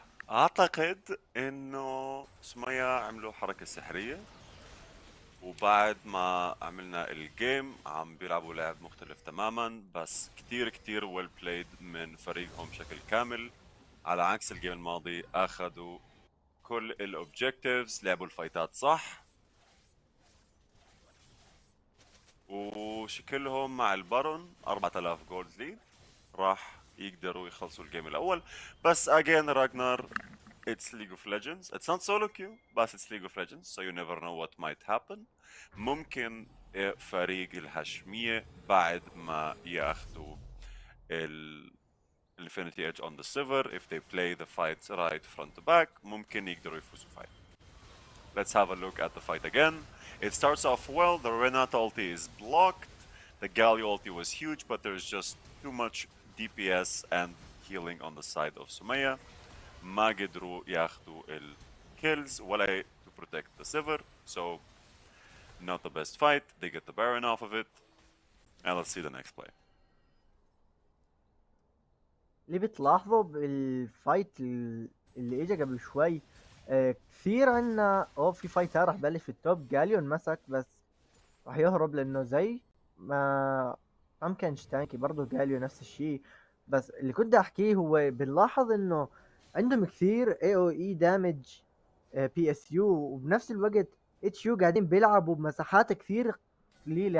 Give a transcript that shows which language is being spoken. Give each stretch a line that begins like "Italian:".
Arabic: اعتقد انه سمية عملوا حركة سحرية، وبعد ما عملنا الجيم عم بيلعبوا لعب مختلف تماما، بس كتير كتير ويل بلايد من فريقهم بشكل كامل. على عكس الجيم الماضي اخذوا كل الاوبجكتيفز، لعبوا الفايتات صح، وشكلهم مع البارون 4000 جولد ليد راح يقدروا يخلصوا الجيم الاول. بس
English: again راجنر it's League of Legends. It's not solo queue, but it's League of Legends, so you never know what might happen.
Arabic: ممكن فريق الهاشمية بعد ما ياخدوا ال
English: Infinity Edge on the Silver, if they play the fights right front to back,
Arabic: ممكن يقدروا يفوزوا
English: fight. Let's have a look at the fight again. It starts off well, the Renata ulti is blocked. The Galio ulti was huge, but there's just too much DPS and healing on the side of Sumaya.
Arabic: ما قدروا ياخدوا
English: kills ولا to protect the Sivir, so not the best fight. They get the Baron off of it. And let's see the next play.
Arabic: اللي بتلاحظه بالفايت اللي اجى قبل شوي، كثير عنا في فايت راح بلش في التوب. جاليون مسك بس راح يهرب لانه زي ما كانش تانكي. برضه جاليو نفس الشيء. بس اللي كنت احكيه هو بنلاحظ انه عندهم كثير اي او اي دامج بي اس يو، وبنفس الوقت اتش يو قاعدين بيلعبوا بمساحات كثير قليله.